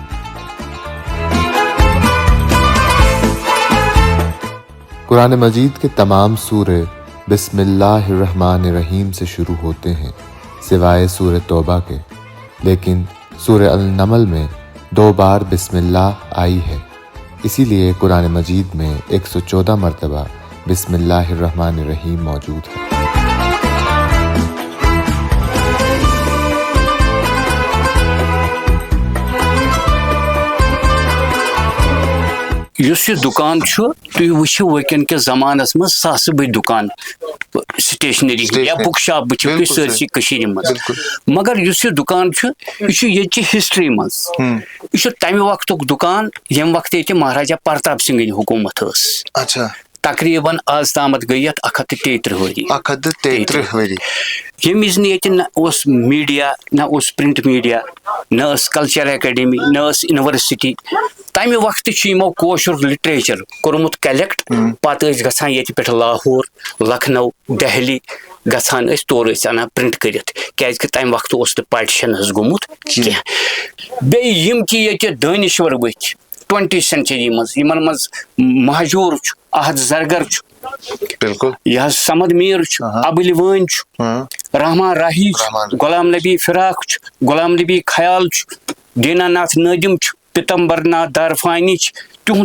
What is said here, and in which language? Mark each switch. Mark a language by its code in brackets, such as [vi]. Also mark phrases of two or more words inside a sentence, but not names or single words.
[ur] قرآن مجید کے تمام سورے [ar] بسم اللہ الرحمن الرحیم [ur] سے شروع ہوتے ہیں سوائے سورہ توبہ کے لیکن سورہ النمل میں 2 بار بسم اللہ آئی ہے اسی لیے قرآن مجید میں 114 مرتبہ [ar] بسم اللہ الرحمن الرحیم [ur] موجود ہے. [ks] یُس یہ دکان تھی وچھو ونکین کس زمانس مز ساس بڑ دکان سٹیشنری یا [en] book shop [ks] وچھو سرسی کشیر مز مگر یُس یہ دکان یہ یہ ہسٹری مز یہ تمہ وقت دکان یم وقت یہ مہاراجا پرتاپ سنگھ حکومت اچھا تقریباً آز تامت گئی 133 ؤری 133 ؤری یم وز نہ میڈیا نہ [en] print media [ks] نہ [en] culture academy [ks] نہ یونیورسٹی تمہ وقت کوشر لٹریچر کورمت کلیکٹ پتہ گژھان یہ پہ لاہور لکھنؤ دہلی گژھان تور انان پرنٹ کرت کیازِ تمہ وقت پارٹیشن گومت کینٛہہ بیٚیہِ یِم تہِ ییٚتہِ دٲنِشور ؤتھۍ 20 سینچری من مہجور احد زرگر بالکل یہ سمد میر ابل وٲنۍ رحمان راہی غلام نبی فراق غلام نبی خیال دینا ناتھ نادم پتمبر ناتھ دارفانی تہد